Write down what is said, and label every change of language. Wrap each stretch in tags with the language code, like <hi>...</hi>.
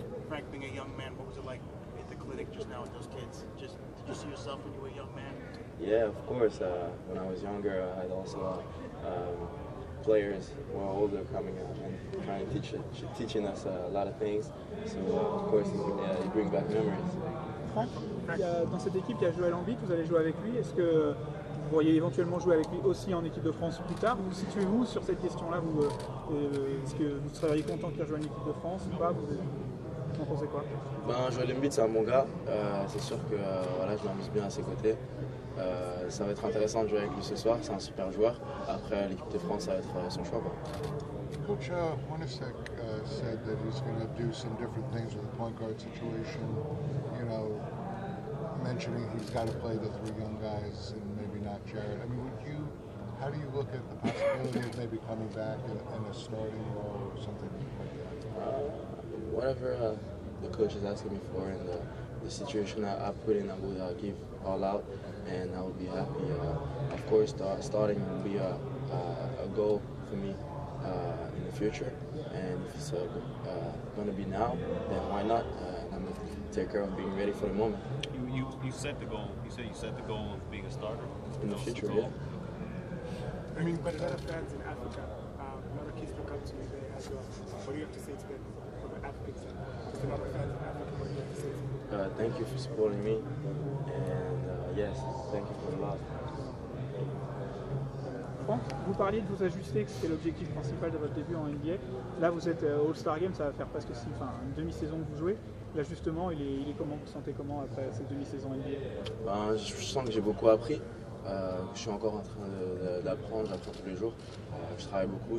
<en>Frank, being a young man, what was it like at the clinic just now with those kids? Did you see yourself when you were a young man? Yeah, of course. When I was younger, I had also players who are older coming out and trying to teaching us a lot of things. So, of course, it brings back memories.</en> <fr>Franck, dans cette équipe, il y a Joël Embiid, vous allez jouer avec lui. Est-ce que vous pourriez éventuellement jouer avec lui aussi en équipe de France plus tard? Vous situez-vous sur cette question-là? Est-ce que vous seriez content qu'il rejoigne l'équipe de France ou pas? Vous en pensez quoi? Joël Embiid, c'est un bon gars. C'est sûr que voilà, je m'amuse bien à ses côtés. Ça va être intéressant de jouer avec lui ce soir. C'est un super joueur. Après, l'équipe de France, ça va être son choix.</fr> <en>Coach Hornacek said that he's going to do some different things with the point guard situation. You know, mentioning he's got to play the 3 young guys and maybe not Jared. I mean, how do you look at the possibility of maybe coming back in a starting role or something like that? Whatever the coach is asking me for and the situation I put in, I will give all out and I will be happy. Of course, starting will be a goal for me in the future, and if it's going to be now, then why not? And I'm going to take care of being ready for the moment. You set the goal. You said you set the goal of being a starter In the future, goal. yeah. I mean, but a lot of fans in Africa, a lot of kids look up to you there as well. What do you have to say to them from an African side? Just a lot of fans in Africa, what do you have to say to them? Thank you for supporting me, and yes, thank you for the love.</en> <fr>Franck, vous parliez de vous ajuster, que c'était l'objectif principal de votre début en NBA. Là, vous êtes au All-Star Game, ça va faire presque une demi-saison que vous jouez. L'ajustement, il est comment? Vous sentez comment après cette demi-saison NBA? Je sens que j'ai beaucoup appris. Je suis encore en train d'apprendre, j'apprends tous les jours. Je travaille beaucoup.</fr>